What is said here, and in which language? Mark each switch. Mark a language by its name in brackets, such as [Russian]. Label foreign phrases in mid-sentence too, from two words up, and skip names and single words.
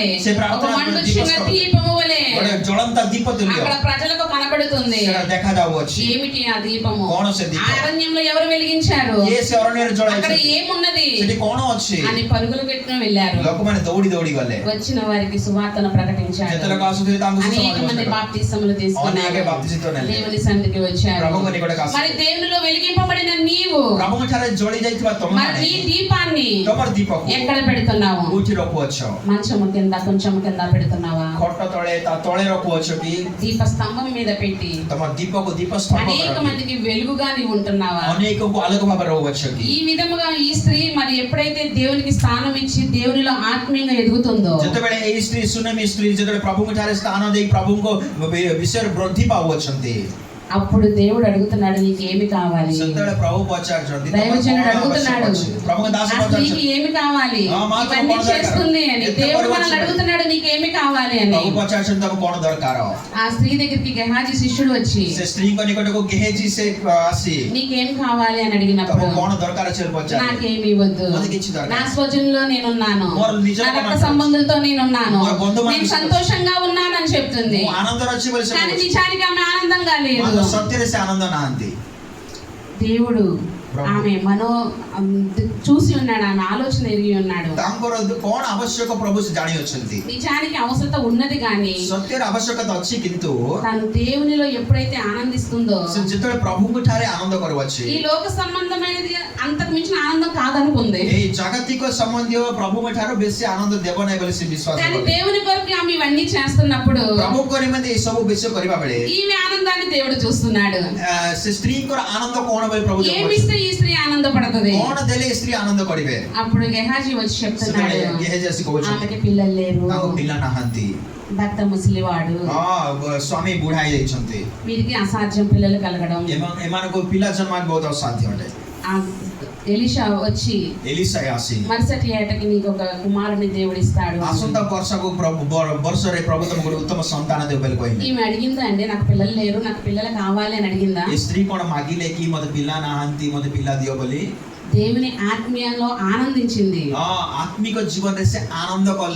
[Odia] ସେ [Telugu] ఒక [Odia] ପ୍ରାର୍ଥନା [Telugu] మండుచున్న దీపస్తంభం। దీపము వలె [Odia] ଗୋଟେ ଜଳନ୍ତା ଦୀପ ତୁଲ୍ୟ [Telugu] అక్కడ ప్రజలకు కనబడుతుంది. [Odia] ସେଟା ଦେଖାଯାଉଅଛି [Telugu] ఏమిటి ఆ దీపము? [Odia] କଣ ସେ [Telugu] ఆ [Odia] ଦୀପ [Telugu] అరణ్యంలో ఎవరు వెలిగించారు? [Odia] କିଏ ସେ ଅରଣ୍ୟରେ [Telugu] అక్కడ [Odia] ଜଳାଇଛନ୍ତି [Telugu] ఏమున్నది [Odia] ସେଠି କଣ ଅଛି [Telugu] అని పరుగులు పెట్టిన వెళ్ళారు. [Odia] ଲୋକମାନେ ଦୌଡ଼ି ଦୌଡ଼ି ଗଲେ [Telugu] వచ్చిన వారికి సువార్తను ప్రకటించాడు. [Odia] ଯେତେ ଲୋକ ଆସୁଥିଲେ ତାଙ୍କୁ [Telugu] అనేక [Odia] ସୁସମାଚାର [Telugu] మంది [Odia] ଘୋଷଣା କଲେ। [Telugu] బాప్తిసములు తీసుకున్నారు. [Odia] ଅନେକ ବାପ୍ତିସ୍ମ ନେଲେ [Telugu] దేవుని సన్నిధికి వచ్చారు. [Odia] ପ୍ରଭୁଙ୍କ ନିକଟକୁ ଆସିଲେ [Telugu] మరి దేవునిలో వెలిగింపబడిన నీవు [Odia] ପ୍ରଭୁଙ୍କ ଠାରେ ଜଳି ଯାଇଥିବା [Telugu] మరి [Odia] ତମମାନେ [Telugu] నీ దీపాన్ని [Odia] ତମର ଦୀପକୁ [Telugu] ఎక్కడ పెడుతున్నావు? [Odia] କୋଉଠି ରଖୁଅଛ [Telugu] మంచము కింద, కొంచెం కింద పెడుతున్నావా? [Odia] ଖଟ ତଳେ ତା ତଳେ ରଖୁଅଛ କି [Telugu] దీప స్తంభం మీద పెట్టి [Odia] ତମ ଦୀପକୁ ଦୀପ ସ୍ତମ୍ଭ [Telugu] అనేక [Odia] କର [Telugu] మందికి వెలుగుగా నీవు ఉంటున్నావా? [Odia] ଅନେକଙ୍କୁ ଆଲୋକ ଭାବରେ ରହୁଅଛ କି [Telugu] ఈ విధముగా ఈ స్త్రీ మరి ఎప్పుడైతే దేవునికి స్థానం ఇచ్చి దేవునిలో ఆత్మీయంగా ఎదుగుతుందో, [Odia] ଯେତେବେଳେ ଏଇ ସ୍ତ୍ରୀ ସୁନାମୀ ସ୍ତ୍ରୀ ଯେତେବେଳେ ପ୍ରଭୁଙ୍କ ଠାରେ ସ୍ଥାନ ଦେଇ ପ୍ରଭୁଙ୍କ ବିଷୟରେ ବୃଦ୍ଧି ପାଉଅଛନ୍ତି [Telugu] అప్పుడు దేవుడు అడుగుతున్నాడు, నీకేమి కావాలి? [Odia] ସେତେବେଳେ ପ୍ରଭୁ ପଚାରୁଛନ୍ତି [Telugu] దైవజనుడు అడుగుతున్నాడు, [Odia] ପ୍ରଭୁଙ୍କ ଦାସ [Telugu] ఆ స్త్రీకి [Odia] ପଚାରୁଛନ୍ତି [Telugu] ఏమి కావాలి? ఇవన్నీ చేస్తుంది అని. దేవుడు మనల్ని అడుగుతున్నాడు, నీకేమి కావాలి అని. [Odia] ପ୍ରଭୁ ପଚାରୁଛନ୍ତି ତମକୁ କଣ ଦରକାର? [Telugu] ఆ స్త్రీ దగ్గరికి గెహాజీ శిష్యుడు వచ్చి [Odia] ସେ ସ୍ତ୍ରୀଙ୍କ ନିକଟକୁ ଗେହଜି ସେ ଆସି [Telugu] నీకేం కావాలి అని అడిగినప్పుడు, [Odia] ତମକୁ କଣ ଦରକାର ଅଛି ପଚାରେ [Telugu] నాకేమి ఇవ్వద్దు, [Odia] ମୋତେ କିଛି దొరକାର [Telugu] నా స్వజనంలో నేనున్నాను, [Odia] ମୋର ନିଜ [Telugu] నా రక్త సంబంధులతో నేనున్నాను, [Odia] ମୋର ବନ୍ଧୁମାନେ [Telugu] నేను సంతోషంగా ఉన్నానని చెప్తుంది. [Odia] ମୁଁ ଆନନ୍ଦରେ ଅଛି ବୋଲି ସେ [Telugu] కానీ [Odia] କହୁଛି। [Telugu] నిజానికి ఆమె ఆనందంగా లేదు. [Odia] ମାତ୍ର ସତ୍ୟରେ ସେ ଆନନ୍ଦ ନାହାନ୍ତି। [Telugu] దేవుడు ఆమె చూసి ఉన్నాడు, ఆమె ఆలోచన ఎరిగి ఉన్నాడు. [Odia] ତାଙ୍କର କଣ ଆବଶ୍ୟକ ପ୍ରଭୁ ସେ ଜାଣି ଅଛନ୍ତି। [Telugu] నిజానికి అవసరత ఉన్నది కానీ [Odia] ସତ୍ୟର ଆବଶ୍ୟକତା ଅଛି, କିନ୍ତୁ [Telugu] తను దేవునిలో ఎప్పుడైతే ఆనందిస్తుందో, [Odia] ସେ ଯେତେବେଳେ ପ୍ରଭୁଙ୍କ ଠାରେ ଆନନ୍ଦ କରୁଅଛି, [Telugu] ఈ లోక సంబంధమైనది అంతకు మించిన ఆనందం కాదనుకుంది. [Odia] ଏହି ଜାଗତିକ ସମ୍ବନ୍ଧୀୟ ପ୍ରଭୁଙ୍କ ଠାରୁ ବେଶୀ ଆନନ୍ଦ ଦେବ ନାହିଁ ବୋଲି ସେ ବିଶ୍ୱାସ [Telugu] కానీ [Odia] କରେ। [Telugu] దేవుని కొరకు ఆమె ఇవన్నీ చేస్తున్నప్పుడు [Odia] ପ୍ରଭୁଙ୍କ ନିମନ୍ତେ ଏହି ସବୁ ବିଷୟ କରିବା ବେଳେ [Telugu] ఈమె ఆనందాన్ని దేవుడు చూస్తున్నాడు. [Odia] ସେ ସ୍ତ୍ରୀଙ୍କର ଆନନ୍ଦ କଣ ବୋଲି ପ୍ରଭୁ [Telugu] ఏమి ఇస్తే ఈ స్త్రీ ఆనందపడుతుంది? [Odia] କଣ ଦେଲେ ଏ ସ୍ତ୍ରୀ ଆନନ୍ଦ କରିବେ? [Telugu] అప్పుడు గెహాజీ వచ్చి చెప్తున్నాడు, [Odia] ସେତେବେଳେ ଗେହଜି ଆସି କହୁଛନ୍ତି [Telugu] ఆమెకి పిల్లలు లేరు, [Odia] ତାଙ୍କ ପିଲା ନାହାନ୍ତି, [Telugu] భర్త ముసలివాడు, [Odia] ସ୍ୱାମୀ ବୁଢା ହେଇଯାଇଛନ୍ତି, [Telugu] వీరికి అసాధ్యం పిల్లలు కలగడం. [Odia] ଏମାନଙ୍କୁ ପିଲା ଜନ୍ମ ବହୁତ ଅସାଧ୍ୟ ଅଟେ। [Telugu] ఆ ఎలీషా వచ్చి [Odia] ଏଲିସା ଆସି [Telugu] మరుసటి ఏటకి నీకు ఒక కుమారుని దేవుడు ఇస్తాడు. [Odia] ଆସନ୍ତା ବର୍ଷକୁ ବର୍ଷରେ ପ୍ରଭୁ ତମକୁ ଗୋଟେ ଉତ୍ତମ ସନ୍ତାନ ଦେବ ବୋଲି କହିଲେ। [Telugu] ఈమె అడిగిందా అండి, నాకు పిల్లలు లేరు, నాకు పిల్లలు కావాలి అని అడిగిందా? [Odia] ଏ ସ୍ତ୍ରୀ କଣ ମାଗିଲେ କି ମତେ ପିଲା ନାହାନ୍ତି ମତେ ପିଲା ଦିଅ ବୋଲି? [Telugu] దేవుని ఆత్మీయంలో ఆనందించింది. [Odia] ఆత్మిక జీవନରେ ସେ ଆନନ୍ଦ କଲେ।